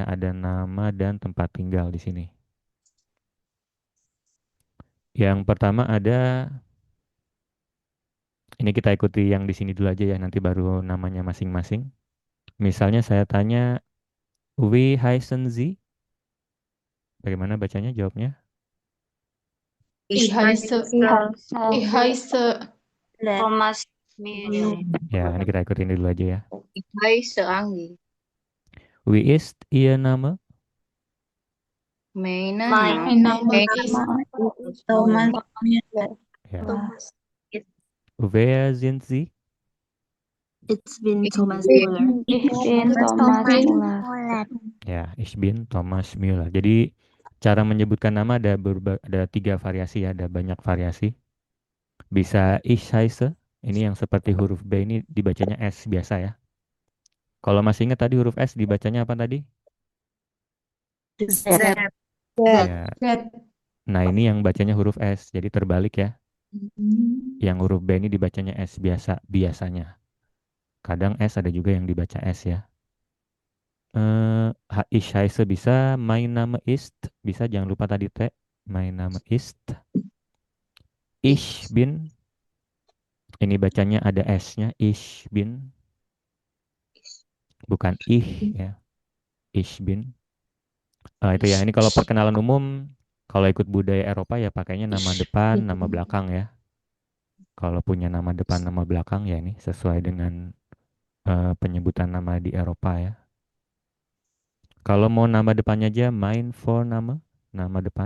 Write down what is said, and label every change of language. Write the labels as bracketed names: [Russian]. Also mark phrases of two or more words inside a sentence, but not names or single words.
[Indonesian] Ada nama dan tempat tinggal di sini. Yang pertama ada, ini kita ikuti yang di sini dulu aja ya. Nanti baru namanya masing-masing. Misalnya saya tanya, [German] Wie heißen Sie? [Indonesian] Bagaimana bacanya jawabnya? [German] Ich heiße, ich heiße, Thomas Müller. [Indonesian] Ya, ini kita ikutin dulu aja ya. [German] Ich heiße Anggi. Wie ist Ihr Name? Mein mein Name ist Thomas. Ya. Wer sind Sie? Ich bin Thomas Müller. Ich bin Thomas Müller. Ya, ich bin Thomas Müller. [Indonesian] Jadi cara menyebutkan nama ada 3 variasi ya, ada banyak variasi. [German] Bisa ich heiße, [Indonesian] ini yang seperti huruf B ini dibacanya S biasa ya. Kalau masih ingat tadi huruf S dibacanya apa tadi? Z. Ya. Z. Nah ini yang bacanya huruf S, jadi terbalik ya. Yang huruf B ini dibacanya S biasa, biasanya. Kadang S ada juga yang dibaca S ya. [German] Ich heiße bisa, mein Name ist, [Indonesian] bisa jangan lupa tadi T. [German] Mein Name ist. Ich bin, [Indonesian] ini bacanya ada S-nya, [German] ich bin. [Indonesian] Bukan ich ya, [German] ich bin. [Indonesian] Itu ya, ini kalau perkenalan umum, kalau ikut budaya Eropa ya pakainya nama depan, nama belakang ya. Kalau punya nama depan, nama belakang ya ini sesuai dengan penyebutan nama di Eropa ya. Kalau mau nama depannya aja [German] mein Vorname, [Indonesian] nama depan.